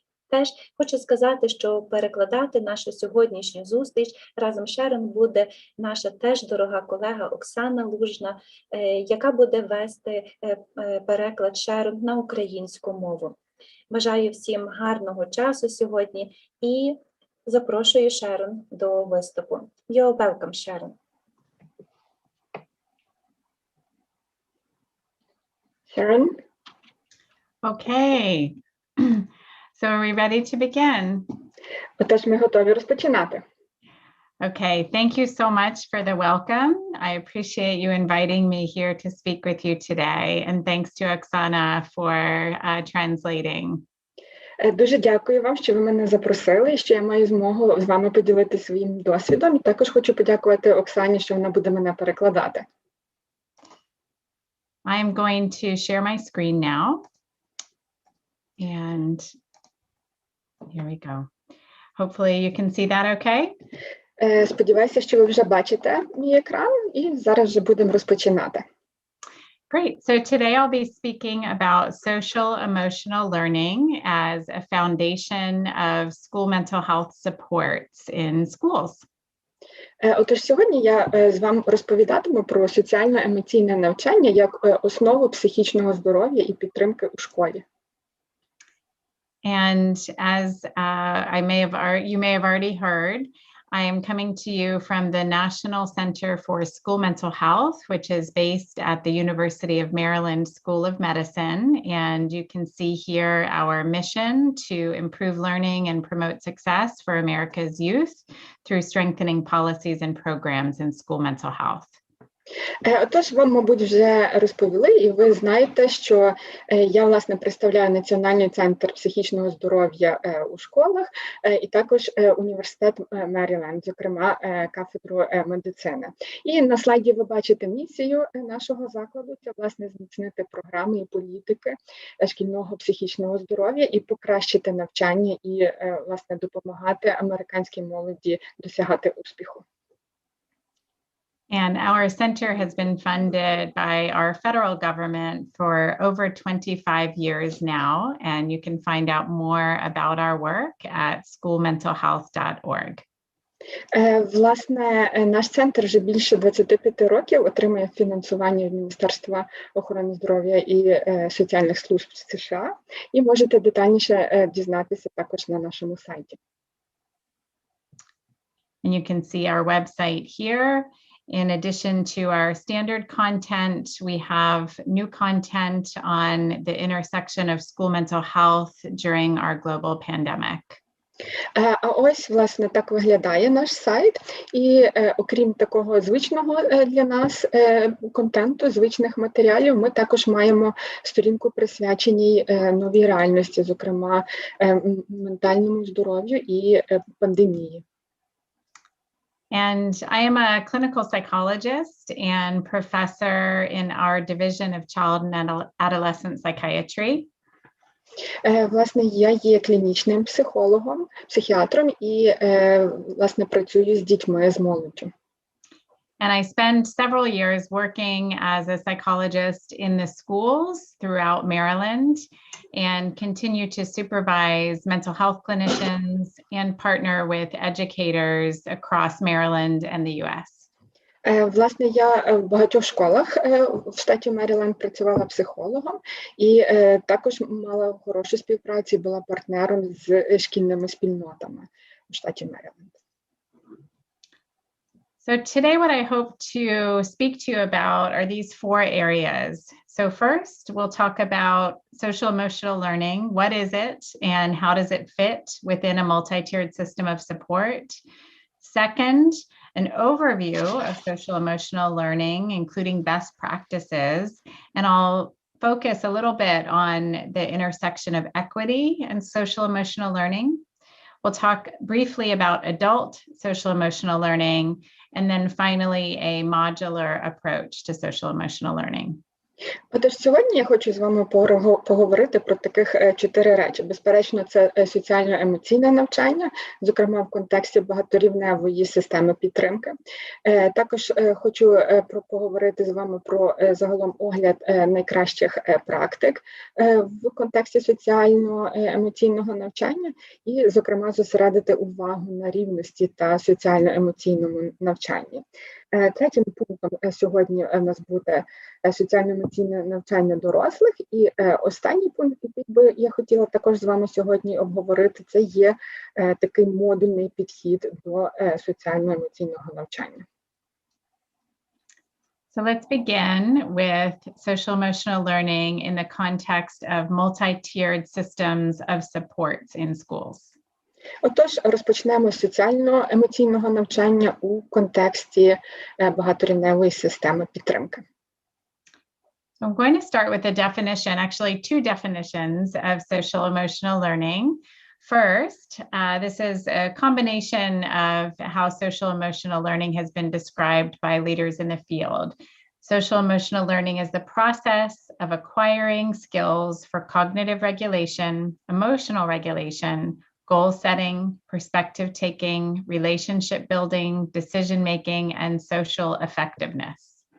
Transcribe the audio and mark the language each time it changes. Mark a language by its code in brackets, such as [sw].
[uk] Теж хочу сказати, що перекладати нашу сьогоднішню зустріч разом з Шерон буде наша теж дорога колега Оксана Лужна, яка буде вести переклад Шерон на українську мову. Бажаю всім гарного часу сьогодні і запрошую Шерон до виступу. [en] You're welcome, Шерон. Sharon? Okay, so are we ready to begin? [uk] Отож, ми готові розпочинати. [en] Okay, thank you so much for the welcome. I appreciate you inviting me here to speak with you today, and thanks to Oksana for translating. [uk] Дуже дякую вам, що ви мене запросили, і що я маю змогу з вами поділитися своїм досвідом. І також хочу подякувати Оксані, що вона буде мене перекладати. [en] I'm going to share my screen now. And here we go. Hopefully you can see that okay? [uk] Сподіваюся, що ви вже бачите мій екран, і зараз вже будемо розпочинати. [en] Great. So today I'll be speaking about social emotional learning as a foundation of school mental health supports in schools. [uk] Отож, сьогодні я з вами розповідатиму про соціально-емоційне навчання як основу психічного здоров'я і підтримки у школі. [en] And as you may have already heard, I am coming to you from the National Center for School Mental Health, which is based at the University of Maryland School of Medicine. And you can see here our mission to improve learning and promote success for America's youth through strengthening policies and programs in school mental health. [uk] Отож, вам, мабуть, вже розповіли, і ви знаєте, що я, власне, представляю Національний центр психічного здоров'я у школах і також університет Меріленд, зокрема, кафедру медицини. І на слайді ви бачите місію нашого закладу – це, власне, зміцнити програми і політики шкільного психічного здоров'я і покращити навчання і, власне, допомагати американській молоді досягати успіху. [en] And our center has been funded by our federal government for over 25 years now, and you can find out more about our work at schoolmentalhealth.org. [uk] Власне, наш центр вже більше 25 років отримує фінансування від Міністерства охорони здоров'я і соціальних служб США, і можете детальніше дізнатися також на нашому сайті. [en] And you can see our website here. In addition to our standard content, we have new content on the intersection of school mental health during our global pandemic. [uk] А ось, власне, так виглядає наш сайт. І окрім такого звичного для нас контенту, звичних матеріалів, ми також маємо сторінку присвяченій новій реальності, зокрема, ментальному здоров'ю і пандемії. [en] And I am a clinical psychologist and professor in our division of child and adolescent psychiatry. [uk] Власне, я є клінічним психологом, психіатром і, власне, працюю з дітьми, з молоддю. [en] And I spend several years working as a psychologist in the schools throughout Maryland and continue to supervise mental health clinicians and partner with educators across Maryland and the US. [uk] Власне, я в багатьох школах в штаті Меріленд працювала психологом і також мала хорошу співпрацю, була партнером з шкільними спільнотами в штаті Меріленд. [en] So today what I hope to speak to you about are these four areas. So first, we'll talk about social emotional learning. What is it and how does it fit within a multi-tiered system of support? Second, an overview of social emotional learning, including best practices. And I'll focus a little bit on the intersection of equity and social emotional learning. We'll talk briefly about adult social emotional learning, and then finally a modular approach to social emotional learning. [uk] Отож, сьогодні я хочу з вами поговорити про таких 4 речі. Безперечно, це соціально-емоційне навчання, зокрема в контексті багаторівневої системи підтримки. Також хочу поговорити з вами про загалом огляд найкращих практик в контексті соціально-емоційного навчання і, зокрема, зосередити увагу на рівності та соціально-емоційному навчанні. Третім пунктом сьогодні у нас буде соціально-емоційне навчання дорослих. І останній пункт, який би я хотіла також з вами сьогодні обговорити, це є такий модульний підхід до соціально-емоційного навчання. [en] So let's begin with social emotional learning in the context of multi-tiered systems of supports in schools. [uk] Отож, розпочнемо з соціально-емоційного навчання у контексті багаторівневої системи підтримки. [en] So I'm going to start with a definition, actually 2 definitions of social emotional learning. First, this is a combination of how social emotional learning has been described by leaders in the field. Social emotional learning is the process of acquiring skills for cognitive regulation, emotional regulation, goal setting, perspective taking, relationship building, decision making, and social effectiveness.